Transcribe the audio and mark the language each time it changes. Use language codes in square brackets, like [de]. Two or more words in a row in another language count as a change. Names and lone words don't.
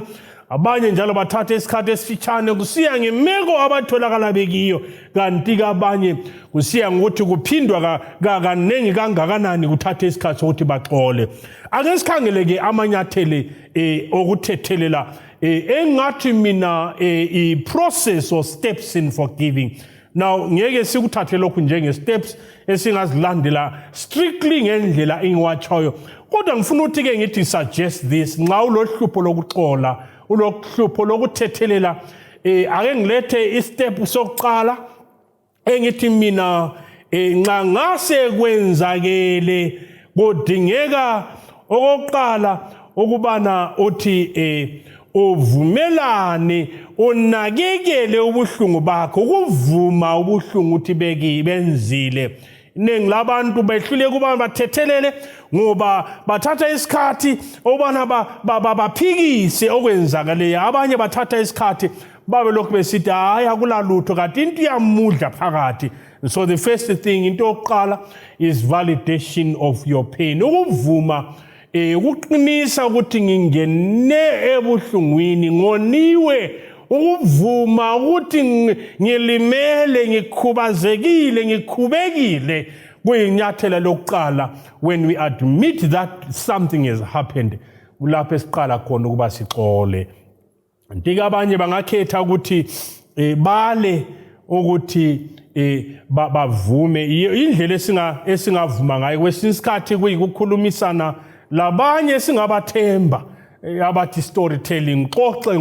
[nd] Abanye njalo bathatha isikhathi esifitshane kusiya ngemeko abatholakala bekiyo. Kanti abanye kusiya ngokuthi kuphindwa kanengi kangakanani kuthatha isikhathi sokuthi baxole. Ake sikhangeleke amanyathele okuthethelela engathi mina i- [en] process or steps in forgiving. [nd] Now ngeke sikuthathe lokhu njenge steps esingazilandela strictly ngendlela engiwatshayo kodwa ngifuna ukuthi ke ngithi [en] suggest this [nd] nxa ulohlupho lokuxola ulohlupho lokuthethelela ake ngilethe istep sokuqala engithi mina nxa ngase kwenzakele kodingeka okokuqala ukubana uthi uvumelane unakekele ubuhlungu bakho. Ukuvuma ubuhlungu uthi benzile. Iningi labantu behlule kuba bathethelele ngoba bathatha isikhathi obana baphikise okwenzakaleyo. Abanye bathatha isikhathi babe lokhu besithi hayi akulalutho kanti into iyamudla phakathi. [en] So the first thing [nd] into yokuqala [en] is validation of your pain. [nd] Ukuvuma ukuqinisa ukuthi ngingene ebuhlungwini ngoniwe. Ukuvuma ukuthi ngilimele ngikhubazekile ngikhubekile kuyinyathela lokuqala. [en] When we admit that something has happened [nd] kulapho esiqala khona ukuba sixole. Ndike abanye bangakhetha ukuthi bale ukuthi bavume indlela esingavuma ngayo kwesinye isikhathi kuyikukhulumisana labanye singabathemba abathi storytelling xoxe